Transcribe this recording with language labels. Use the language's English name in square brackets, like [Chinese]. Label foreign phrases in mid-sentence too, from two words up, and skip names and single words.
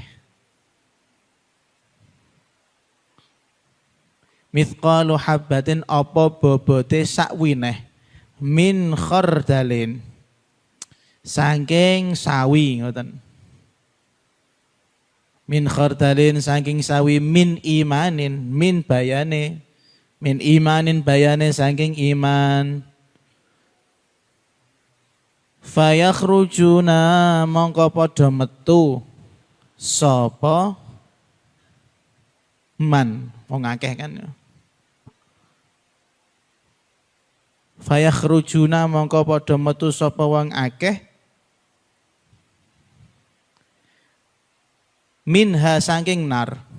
[Arabic] مثقال حبة [Javanese] apa bobote sak wineh [Arabic] من خردل. [Javanese] Saking sawi ngoten. [Arabic] من خردل [Javanese] saking sawi [Arabic] من إيمان [Javanese] min bayane [Arabic] من إيمان [Javanese] bayane saking iman fayakhrujuna mongko padha metu sapa man wong akeh kan fayakhrujuna mongko padha metu sapa wong akeh minha saking nar.